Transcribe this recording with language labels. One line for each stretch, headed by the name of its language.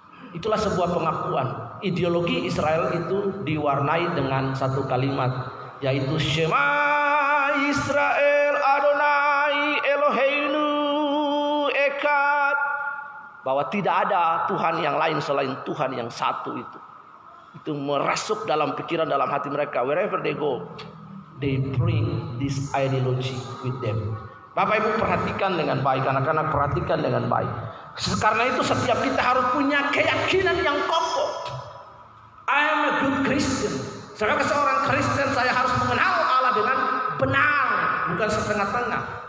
Indonesian: Itulah sebuah pengakuan. Ideologi Israel itu diwarnai dengan satu kalimat, yaitu
Hebrew: Shema Israel Adonai Eloheinu Echad.
Indonesian: Bahwa tidak ada Tuhan yang lain selain Tuhan yang satu itu. Itu merasuk dalam pikiran, dalam hati mereka.
English: Wherever they go, they bring this ideology with them.
Indonesian: Bapak Ibu perhatikan dengan baik, anak-anak perhatikan dengan baik. Karena itu setiap kita harus punya keyakinan yang kokoh.
English: I am a good Christian.
Indonesian: Sebagai seorang Kristen saya harus mengenal Allah dengan benar, bukan setengah-tengah.